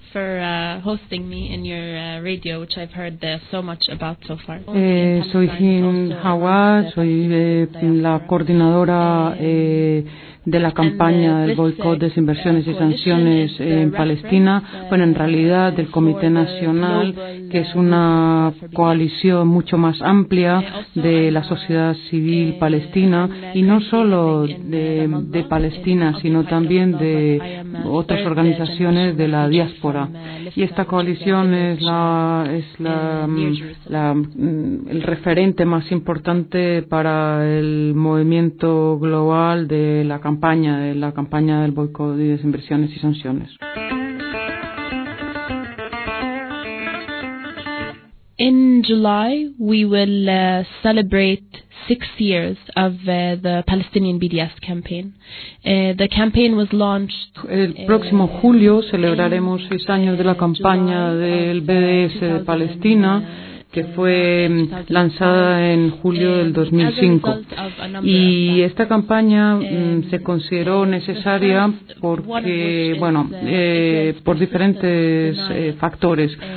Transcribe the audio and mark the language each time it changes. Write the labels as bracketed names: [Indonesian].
[English] for hosting me in your radio, which I've heard so much about so far. [Spanish] Soy Jim Hawa, soy la coordinadora de la campaña del boicot, desinversiones y sanciones en Palestina, bueno, en realidad del Comité Nacional, que es una coalición mucho más amplia de la sociedad civil palestina, y no solo de Palestina, sino también de otras organizaciones de la diáspora. Y esta coalición es el referente más importante para el movimiento global de la campaña del boicot y desinversiones y sanciones. [English] In July we will celebrate 6 years of the Palestinian BDS campaign. The campaign was launched. [Spanish] El próximo julio celebraremos 6 años de la campaña del BDS de Palestina, que fue lanzada en julio del 2005. Y esta campaña se consideró necesaria porque, bueno, por diferentes factores.